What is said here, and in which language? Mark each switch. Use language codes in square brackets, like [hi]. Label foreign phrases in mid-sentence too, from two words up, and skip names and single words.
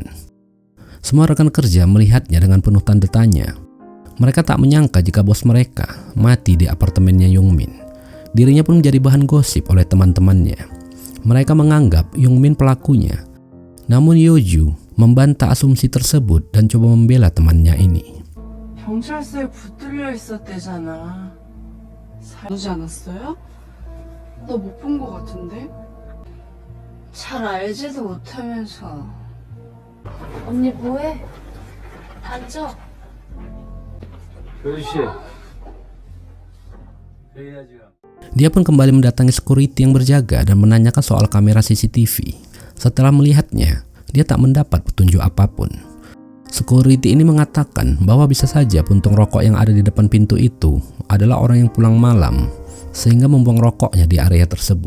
[id] Semua rekan kerja melihatnya dengan penuh tanda tanya. Mereka tak menyangka jika bos mereka mati di apartemennya Yongmin. Dirinya pun menjadi bahan gosip oleh teman-temannya. Mereka menganggap Yongmin pelakunya. Namun Yeoju membantah asumsi tersebut dan coba membela temannya ini. [ko] 경찰서에 붙들려 있었대잖아. 그러지 않았어요? 나 못 본 거 같은데? 잘 알지도 못하면서. 언니 뭐해? 앉아. [id] Dia pun kembali mendatangi security yang berjaga dan menanyakan soal kamera CCTV. Setelah melihatnya, dia tak mendapat petunjuk apapun. Security ini mengatakan bahwa bisa saja puntung rokok yang ada di depan pintu itu adalah orang yang pulang malam sehingga membuang rokoknya di area tersebut.